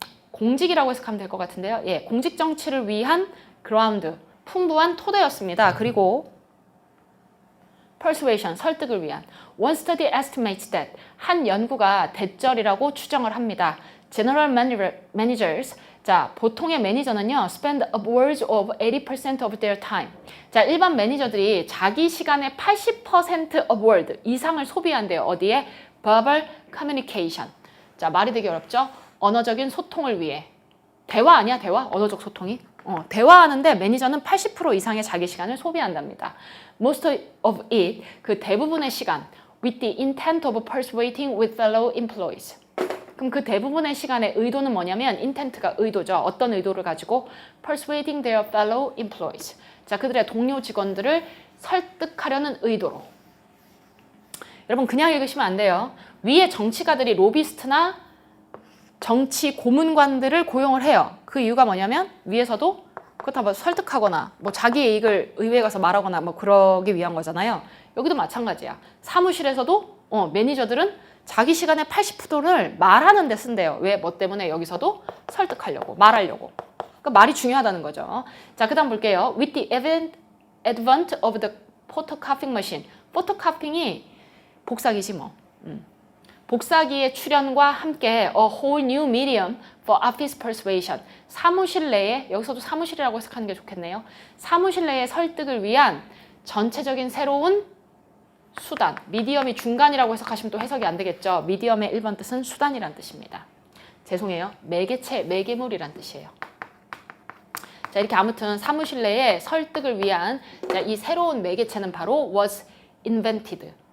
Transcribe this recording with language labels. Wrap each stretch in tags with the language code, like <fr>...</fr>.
<ko>공직이라고 해석하면 될 것 같은데요. 예, 공직 정치를 위한 ground, 풍부한 토대였습니다. 그리고 persuasion, 설득을 위한.</ko> <en>One study estimates that,</en> <ko>한 연구가 대절이라고 추정을 합니다.</ko> <en>General managers,</en> <ko>자, 보통의 매니저는요,</ko> <en>spend upwards of 80% of their time.</en> <ko>자, 일반 매니저들이 자기 시간의 80% upward 이상을 소비한대요. 어디에?</ko> <en>verbal communication.</en> <ko>자, 말이 되게 어렵죠? 언어적인 소통을 위해. 대화 아니야, 대화? 언어적 소통이? 대화하는데 매니저는 80% 이상의 자기 시간을 소비한답니다.</ko> <en>Most of it,</en> <ko>그 대부분의 시간,</ko> <en>with the intent of persuading with fellow employees.</en> <ko>그럼 그 대부분의 시간의 의도는 뭐냐면 intent가 의도죠. 어떤 의도를 가지고</ko> <en>persuading their fellow employees.</en> <ko>자, 그들의 동료 직원들을 설득하려는 의도로. 여러분 그냥 읽으시면 안 돼요. 위에 정치가들이 로비스트나 정치 고문관들을 고용을 해요. 그 이유가 뭐냐면 위에서도 그렇다고 뭐 설득하거나 뭐 자기 이익을 의회에 가서 말하거나 뭐 그러기 위한 거잖아요. 여기도 마찬가지야. 사무실에서도 매니저들은 자기 시간의 80%를 말하는 데 쓴대요. 왜? 뭐 때문에? 여기서도 설득하려고, 말하려고. 그러니까 말이 중요하다는 거죠. 자, 그 다음 볼게요.</ko> <en>With the advent of the photocopying machine.</en> <ko>photocopying이 복사기지 뭐. 복사기의 출현과 함께</ko> <en>a whole new medium for office persuasion.</en> <ko>사무실 내에, 여기서도 사무실이라고 해석하는 게 좋겠네요. 사무실 내의 설득을 위한 전체적인 새로운 수단. 미디엄이 중간이라고 해석하시면 또 해석이 안 되겠죠. 미디엄의 1번 뜻은 수단이란 뜻입니다. 죄송해요. 매개체, 매개물이란 뜻이에요. 자, 이렇게 아무튼 사무실 내에 설득을 위한 이 새로운 매개체는 바로</ko> <en>was invented.</en>